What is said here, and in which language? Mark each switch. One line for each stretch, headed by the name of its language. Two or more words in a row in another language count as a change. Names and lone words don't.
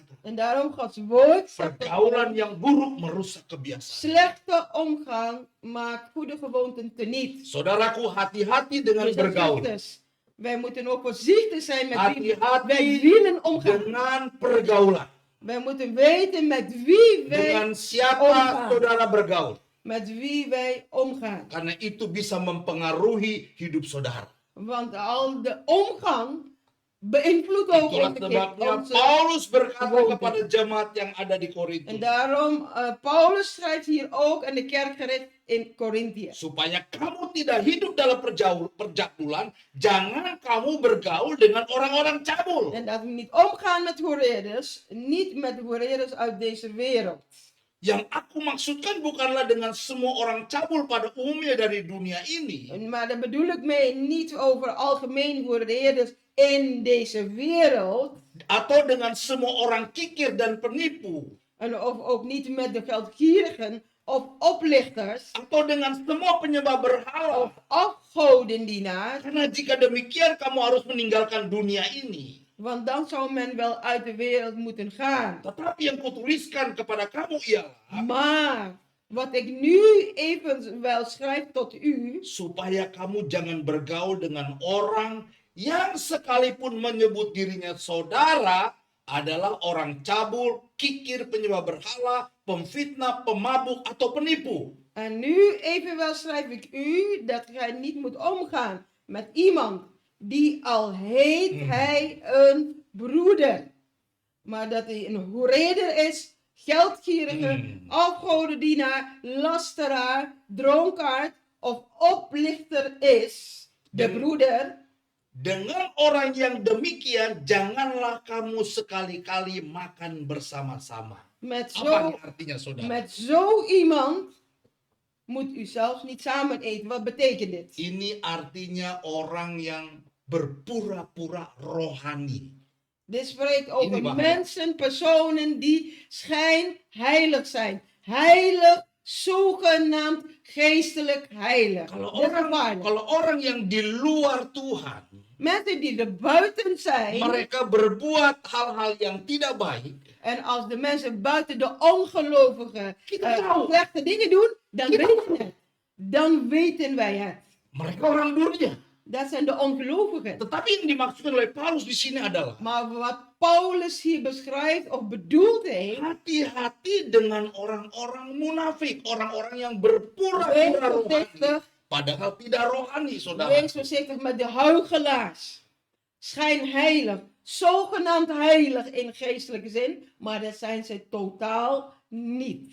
Dutch: En daarom Gods woord zegt,
Indonesian: Pergaulan yang buruk merusak kebiasaan.
Dutch: slechte omgang maakt goede gewoonten teniet.
Indonesian: Saudaraku, hati-hati dengan
Dutch: Dus
Indonesian: bergaul.
Dutch: zusters, wij moeten ook voorzichtig zijn met wie wij
Indonesian: Hati-hati
Dutch: willen omgaan.
Indonesian: dengan pergaulan.
Dutch: Wij moeten weten met wie wij
Indonesian: Dengan siapa
Dutch: omgaan.
Indonesian: saudara bergaul.
Dutch: Met wie wij omgaan.
Indonesian: Karena itu bisa mempengaruhi hidup saudara.
Dutch: Want al de omgang beïnvloedt ook
Indonesian: Itulah sebabnya
Dutch: onze.
Indonesian: Paulus berkata
Dutch: gewoonte.
Indonesian: kepada jemaat yang ada di
Dutch: En
Indonesian: Korintus.
Dutch: daarom, Paulus schrijft hier ook aan de kerk gericht in Korintië.
Indonesian: Supaya kamu tidak hidup dalam perjabulan, jangan kamu bergaul dengan orang-orang cabul.
Dutch: En dat we niet omgaan met hoereerders, niet met hoereerders uit deze wereld.
Indonesian: Yang aku maksudkan bukanlah dengan semua orang cabul pada umumnya dari dunia ini.
Dutch: Maar daar bedoel ik mee niet over algemeen hoereerders in deze wereld.
Indonesian: Atau dengan semua orang kikir dan penipu.
Dutch: En of ook niet met de geldgierigen of oplichters
Indonesian: Atau dengan semua penyembah berhala.
Dutch: of afgodendienaars.
Indonesian: Karena jika demikian kamu harus meninggalkan dunia ini.
Dutch: Want dan zou men wel uit de wereld moeten gaan.
Indonesian: Tetapi yang kutuliskan kepada kamu ialah
Dutch: Maar wat ik nu evenwel schrijf tot u,
Indonesian: supaya kamu jangan bergaul dengan orang yang sekalipun menyebut dirinya saudara adalah orang cabul, kikir, penyembah berhala, pemfitnah, pemabuk, atau penipu.
Dutch: en nu evenwel schrijf ik u dat gij niet moet omgaan met iemand die al heet hij een broeder, maar dat hij een hoereder is, geldgierige, afgodendienaar, lasteraar, dronkaard of oplichter is, de broeder.
Indonesian: Dengan orang yang demikian, janganlah kamu sekali-kali makan bersama-sama.
Dutch: Met
Indonesian: Apa
Dutch: zo,
Indonesian: nih artinya, saudara?
Dutch: met zo iemand moet u zelfs niet samen eten. Wat betekent dit?
Indonesian: Ini artinya orang yang berpura-pura rohani.
Dutch: Dit spreekt over
Indonesian: Ini bahaya.
Dutch: mensen, personen die schijnheilig zijn. Heilig, zogenaamd geestelijk heilig.
Indonesian: Kalau
Dutch: Dit is
Indonesian: orang,
Dutch: gevaarlijk.
Indonesian: kalau orang yang di luar Tuhan,
Dutch: Mensen die er buiten zijn.
Indonesian: mereka berbuat hal-hal yang tidak baik.
Dutch: En als de mensen buiten de ongelovigen
Indonesian: Kita tahu.
Dutch: slechte dingen doen, dan
Indonesian: Kita
Dutch: weten we het. Dan weten wij het.
Indonesian: Mereka orang dunia.
Dutch: Dat zijn de ongelovigen.
Indonesian: Tetapi yang dimaksudkan oleh Paulus di sini adalah
Dutch: Maar wat Paulus hier beschrijft of bedoeld heeft,
Indonesian: hati-hati dengan orang-orang munafik, orang-orang yang
Dutch: wees
Indonesian: berpura-pura rohani,
Dutch: voorzichtig,
Indonesian: padahal tidak rohani, saudara.
Dutch: wees voorzichtig met de huichelaars. Schijnheilig, zogenaamd heilig in geestelijke zin, maar dat zijn ze totaal niet.